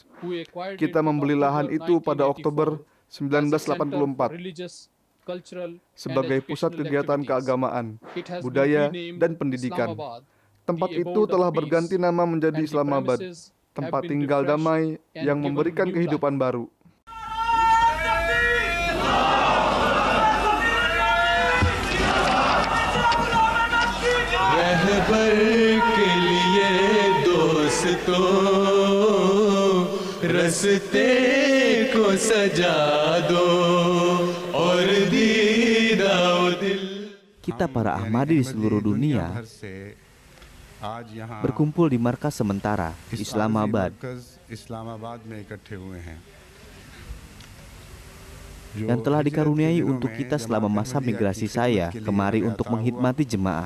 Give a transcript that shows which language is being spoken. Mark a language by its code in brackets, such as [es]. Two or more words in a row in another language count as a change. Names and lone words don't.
[id] Kita membeli lahan itu pada Oktober 1984 sebagai pusat kegiatan keagamaan, budaya, dan pendidikan. Tempat itu telah berganti nama menjadi Islamabad, tempat tinggal damai yang memberikan kehidupan baru. [ur] رستے کو سجا دو اور دیدہ و دل. [id] Kita para Ahmadi di seluruh dunia berkumpul di markas sementara Islamabad yang telah dikaruniai untuk kita selama masa migrasi saya kemari untuk menghidmati jemaat.